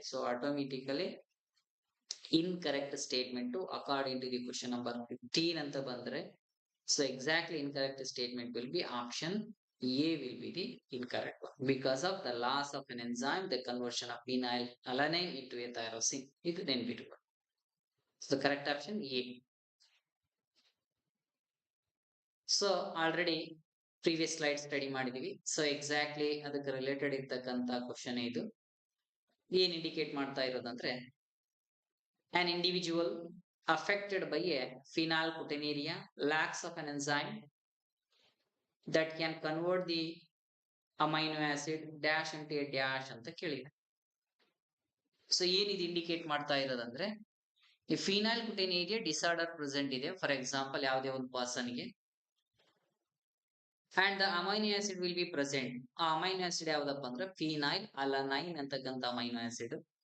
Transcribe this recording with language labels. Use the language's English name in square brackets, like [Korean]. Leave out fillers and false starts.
[Kannada] So automatically incorrect statement according to the question number 15 ಅಂತ ಬಂದ್ರೆ so exactly incorrect statement will be option A will be the incorrect [English] one because of the loss of an enzyme, the conversion of phenyl alanine into a tyrosine. [Kannada] ಇದು ನೆನ್ಪಿಟ್ಕೊಳ್ಳಿ. [English] So the correct option A. So already [Kannada] previous slide study ಮಾಡಿದೀವಿ. So exactly ಅದಕ್ಕೆ related ಇರ್ತಕ್ಕಂತ question ಇದು. ಏನ್ indicate ಮಾಡ್ತಾ ಇರೋದಂದ್ರೆ [English] an individual affected by a phenylketonuria lacks of an enzyme that can convert the amino acid dash into a dash [Kannada] ಅಂತ ಕೇಳಿದೆ. So ಏನಿದು indicate ಮಾಡ್ತಾ ಇರೋದಂದ್ರೆ ಈ ಫಿನೈಲ್ಕೆಟೋನ್ಯೂರಿಯಾ ಡಿಸಾರ್ಡರ್ ಪ್ರೆಸೆಂಟ್ ಇದೆ, ಫಾರ್ ಎಕ್ಸಾಂಪಲ್ ಯಾವುದೇ ಒಂದು ಪರ್ಸನ್ಗೆ, and the amino acid will be present. ಆ amino acid ಯಾವ್ದಪ್ಪ ಅಂದ್ರೆ ಫಿನೈಲ್ ಅಲನೈನ್ ಅಂತಕ್ಕಂಥ ಅಮೈನೋ ಆಸಿಡ್.